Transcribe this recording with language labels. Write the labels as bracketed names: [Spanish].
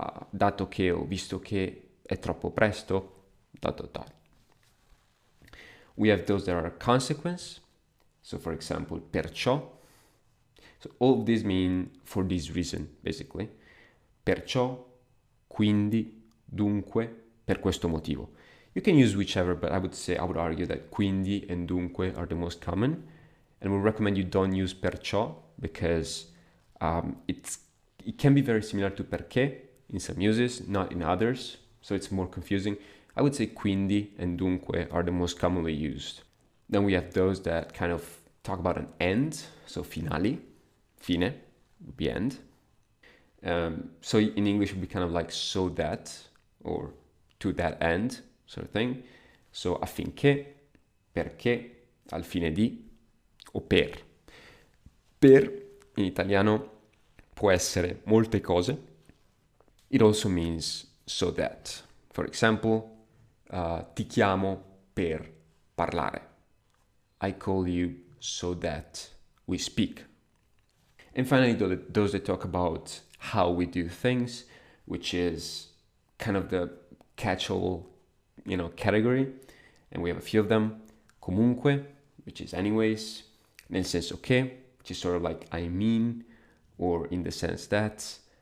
[Italian] Dato che o visto che è troppo presto, ... [English] We have those that are a consequence. So for example, perciò. So all of these mean for this reason, basically. [Italian] Perciò, quindi, dunque, per questo motivo. [English] You can use whichever, but I would argue that quindi and dunque are the most common. And we recommend you don't use perciò because it can be very similar to perché in some uses, not in others. So it's more confusing. I would say quindi and dunque are the most commonly used. Then we have those that kind of talk about an end. So finali, fine, would be end. So in English it would be kind of like so that, or to that end, sort of thing. [Italian] So affinché, perché, al fine di, o per. Per in italiano può essere molte cose. [English] It also means so that. For example, [Italian] ti chiamo per parlare. [English] I call you so that we speak. And finally, those that talk about how we do things, which is kind of the catch-all, category. And we have a few of them. Comunque, which is anyways. [Italian] Nel senso che, [English] which is sort of like I mean, or in the sense that.